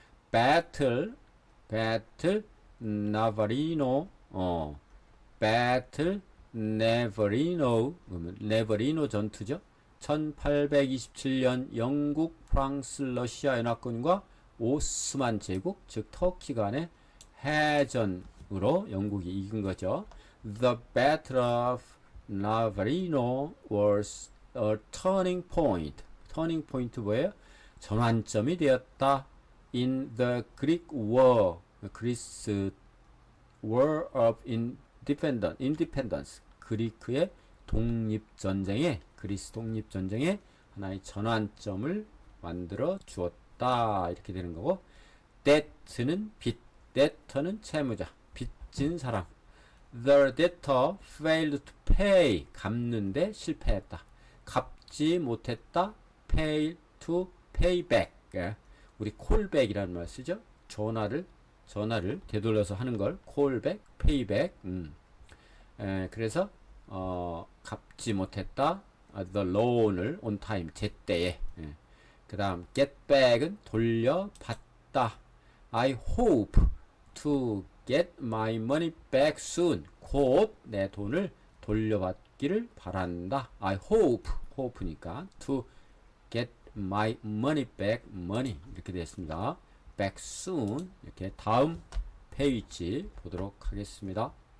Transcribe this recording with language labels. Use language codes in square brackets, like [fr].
[ko] battle 나바리노 battle 네버리노 전투죠. 1827년 영국, 프랑스, 러시아 연합군과 오스만 제국, 즉 터키 간의 해전으로 영국이 이긴 거죠. [en] The Battle of Navarino was a turning point. turning point [ko] 뭐예요? 전환점이 되었다. [en] In the Greek War, [ko] 그리스 [en] War of Independence, [ko] 그리크의 독립전쟁에 그리스 독립전쟁에 하나의 전환점을 만들어 주었다 이렇게 되는 거고 debt는 빚, debtor는 채무자, 빚진 사람. [en] The debtor failed to pay, [ko] 갚는데 실패했다. 갚지 못했다. [en] fail to pay back. [ko] 우리 callback이라는 말 쓰죠. 전화를 되돌려서 하는 걸 callback, payback. 그래서 갚지 못했다. [en] the loan을 on time [ko] 제때에. 그 다음 get back은 돌려받다. [en] I hope to get my money back soon. [ko] 곧 내 돈을 돌려받기를 바란다. [en] I hope니까 to get my money back money [ko] 이렇게 되었습니다. [en] back soon [ko] 이렇게 다음 페이지 보도록 하겠습니다.